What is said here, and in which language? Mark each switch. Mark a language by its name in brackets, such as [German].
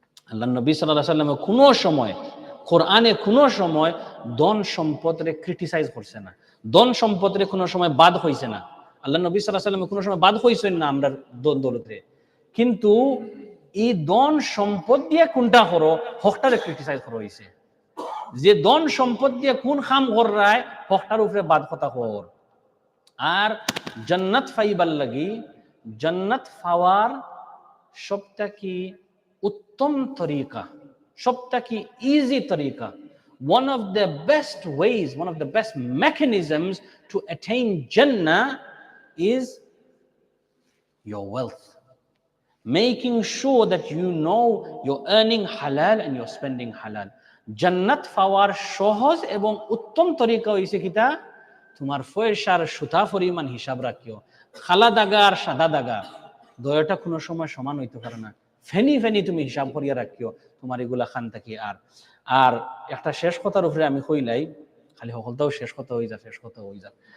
[Sylheti] আল্লাহ নবী সাল্লাল্লাহু আলাইহি ওয়াসাল্লাম কোনো সময় কোরআনে কোনো সময় ধন সম্পদরে ক্রিটিসাইজ করছে না, ধন সম্পদরে কোনো সময় বাদ হইছে না। আল্লাহ নবী সাল্লাল্লাহু আলাইহি ওয়াসাল্লাম কোনো সময় বাদ হইছেন না আমরার ধন দৌলতে, কিন্তু এই ধন সম্পদ দিয়ে কোনটা করো হকটারে ক্রিটিসাইজ করা হইছে, যে ধন সম্পদ দিয়ে কোন কাম করায় হকটার উপরে বাদ কথা কর। আর জান্নাত পাইবার লাগি, জান্নাত পাওয়ার সবথেকে উত্তম তরিকা, সবথেকে ইজি তরিকা, [English] one of the best ways, one of the best mechanisms to attain Jannah is your wealth. Making sure that you know you're earning halal and you're spending halal. [Sylheti] জান্নাত পাওয়ার সহজ এবং উত্তম তরিকা হইছে কিতা, তোমার পয়সার সুতা পরিমাণ হিসাব রাখিও। খালা দাগা আর সাদা দাগা দয়টা কোনো সময় সমান হইতে পারে না, ফেনি ফেনি তুমি হিসাব করিয়া রাখিও তোমার এগুলা খান থাকি। আর একটা শেষ কথার উপরে আমি কইলাই, খালি সকলটাও শেষ কথা হয়ে যা।